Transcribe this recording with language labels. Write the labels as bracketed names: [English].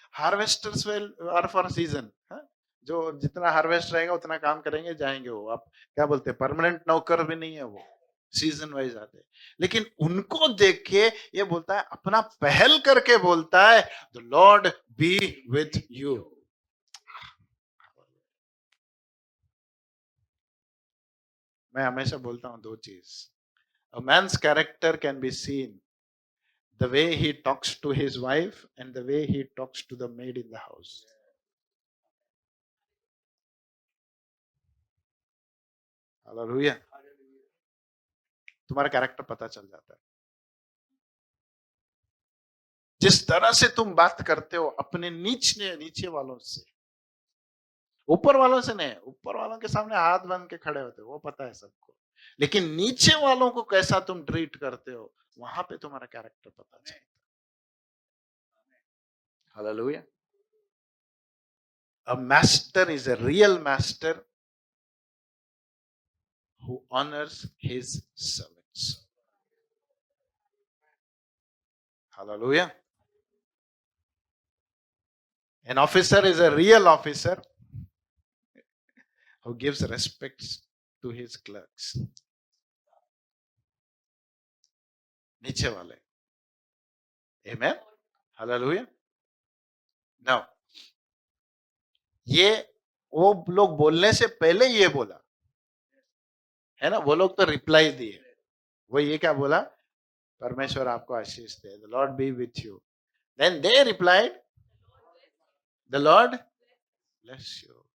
[English] Harvesters will are for season. [Hindi] जो जितना harvest रहेगा उतना काम करेंगे, जाएंगे। वो आप क्या बोलते हैं, परमानेंट नौकर भी नहीं है वो, सीजन वाइज आते हैं। लेकिन उनको देख के ये बोलता है, अपना पहल करके बोलता है, [English] The Lord be with you. [Hindi] मैं हमेशा बोलता हूं दो चीज, [English] A man's character can be seen the way he talks to his wife and the way he talks to the maid in the house. Hallelujah. [Hindi] तुम्हारा कैरेक्टर पता चल जाता है। जिस तरह से तुम बात करते हो अपने नीचे नीचे वालों से, ऊपर वालों से नहीं। ऊपर वालों के सामने हाथ बन के खड़े होते हो, वो पता है सबको, लेकिन नीचे वालों को कैसा तुम ट्रीट करते हो, वहां पे तुम्हारा कैरेक्टर पता चलता है। Hallelujah. [English] A master is a real master who honors his servants. Hallelujah. An officer is a real officer who gives respects to his clerks. [Hindi] नीचे वाले. [English] Amen. Hallelujah. [Hindi] Now, ये वो लोग बोलने से पहले ये बोला है ना. वो लोग तो रिप्लाई दिए. वो ये क्या बोला? परमेश्वर आपको आशीष दे. [English] The Lord be with you. Then they replied, The Lord bless you.